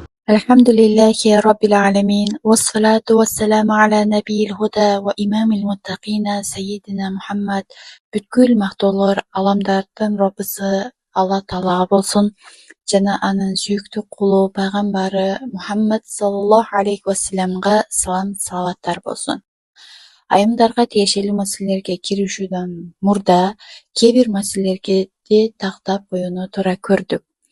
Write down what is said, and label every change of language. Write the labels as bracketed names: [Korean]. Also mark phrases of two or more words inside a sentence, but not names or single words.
[Arabic] الحمد لله رب العالمين والصلاة والسلام على نبي الهدى وإمام المتقين سيدنا Muhammed. [Kyrgyz] Бүткүл мактоолор аламдардын Роббысы Алла Таалага болсун жана анын сүйүктүү кулу пайгамбары Мухаммед [Arabic] صلى الله عليه وسلم [Kyrgyz] салам салаваттар болсун. Айымдарга тиешелүү маселелерге киришүүдөн мурда кээ бир маселелерди тактап коюуну туура көрдүк.